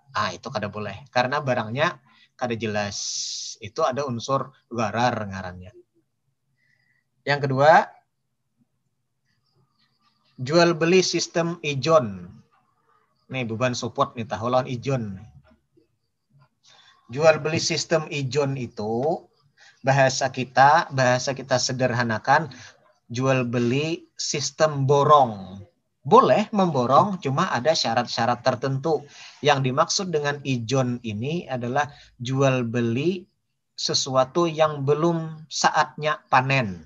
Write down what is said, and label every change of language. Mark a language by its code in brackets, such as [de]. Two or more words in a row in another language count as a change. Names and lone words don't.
[bjn] Itu kada boleh. Karena barangnya kada jelas. Itu ada unsur gharar ngarannya. [id] Yang kedua, jual beli sistem ijon. [bjn] Nih beban support nih tahu lawan ijon. [id] Jual beli sistem ijon itu bahasa kita sederhanakan jual beli sistem borong. Boleh memborong, cuma ada syarat-syarat tertentu. Yang dimaksud dengan ijon ini adalah jual beli sesuatu yang belum saatnya panen.